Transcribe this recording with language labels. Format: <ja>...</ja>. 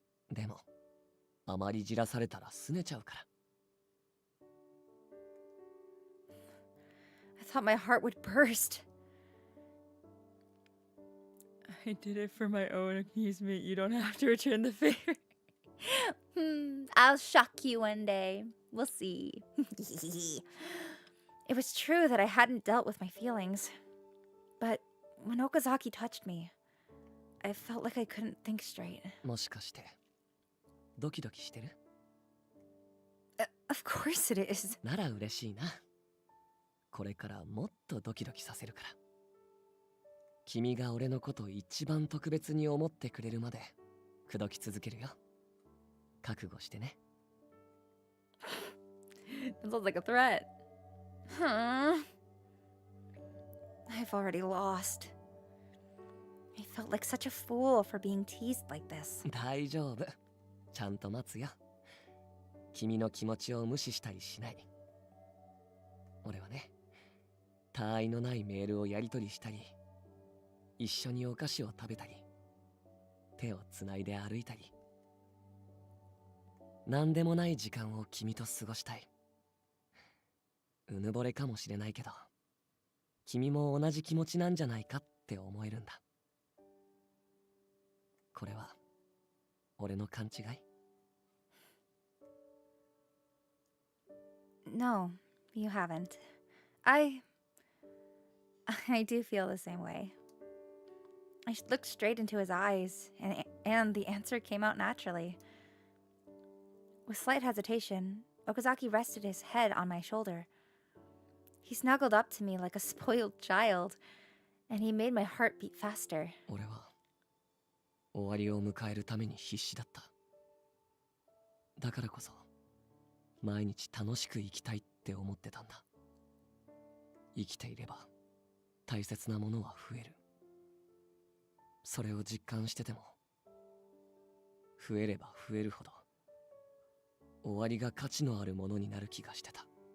<ja>でもあまりじらされたら拗ねちゃうから。</ja> <en>I thought my heart would burst. I did it for my own amusement. You don't have to return the favor. I'll shock you one day. We'll see. It was true that I hadn't dealt with my feelings. But when Okazaki touched me, I felt like I couldn't think straight.</en> <ja>もしかしてドキドキしてる？</ja> <en>Of course it is.</en> <ja>なら嬉しいな。これからもっとドキドキさせるから。君が俺のことを一番特別に思ってくれるまで口説き続けるよ。覚悟してね。</ja> <en>That sounds like a threat. Huh. I've already lost. I felt like such a fool for being teased like this.</en> <ja>大丈夫。ちゃんと待つよ。君の気持ちを無視したりしない。俺はね、他愛のないメールをやり取りしたり、一緒にお菓子を食べたり、手をつないで歩いたり、何でもない時間を君と過ごしたい。うぬぼれかもしれないけど、君も同じ気持ちなんじゃないかって思えるんだ。これは俺の勘違い？</ja> <en>No, you haven't. I do feel the same way. I looked straight into his eyes, and the answer came out naturally. With slight hesitation, Okazaki rested his head on my shoulder. He snuggled up to me like a spoiled child, and he made my heart beat faster.</en> <ja>俺は終わりを迎えるために必死だった。だからこそ毎日楽しく生きたいって思ってたんだ。生きていれば大切なものは増える。それを実感してても、増えれば増えるほど終わりが価値のあるものになる気がしてた。</ja>